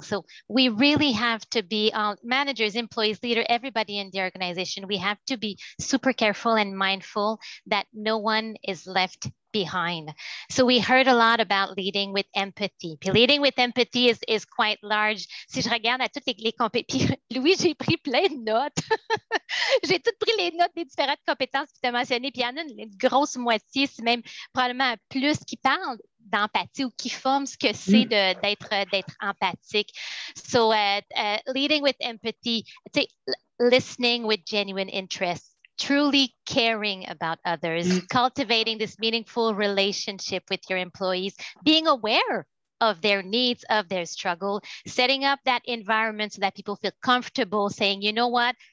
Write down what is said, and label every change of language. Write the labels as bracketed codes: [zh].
[en] So we really have to be managers, employees, leader, everybody in the organization. We have to be super careful and mindful that no one is left behind. So we heard a lot about leading with empathy. Puis leading with empathy is quite large. [fr] Si je regarde à toutes les compétences, Louis, j'ai pris plein de notes. J'ai toutes pris les notes des différentes compétences que tu as mentionnées, puis il y en a une grosse moitié, c'est même probablement plus, qui parlent d'empathie ou qui forment ce que c'est d'être empathique. [en] So leading with empathy, listening with genuine interest, truly caring about others, cultivating this meaningful relationship with your employees, being aware of their needs, of their struggle, setting up that environment so that people feel comfortable saying, you know what,